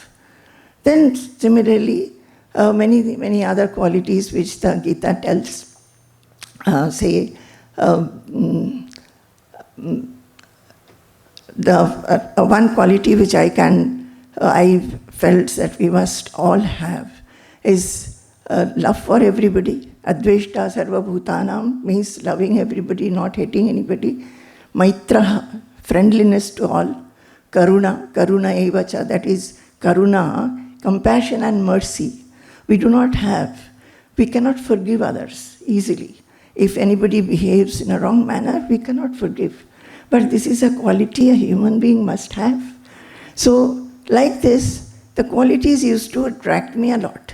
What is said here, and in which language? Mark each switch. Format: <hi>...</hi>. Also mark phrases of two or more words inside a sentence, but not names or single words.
<en>Then similarly, many other qualities which the Gita tells, the one quality which I felt that we must all have is love for everybody.</en> <sa>Adveshta Sarva Bhutanam</sa> <en>means loving everybody, not hating anybody. Maitra, friendliness to all.</en> <sa>Karuna, karuna evacha,</sa> <en>that is karuna, compassion and mercy. We do not have. We cannot forgive others easily. If anybody behaves in a wrong manner, we cannot forgive. But this is a quality a human being must have. So, like this, the qualities used to attract me a lot.</en>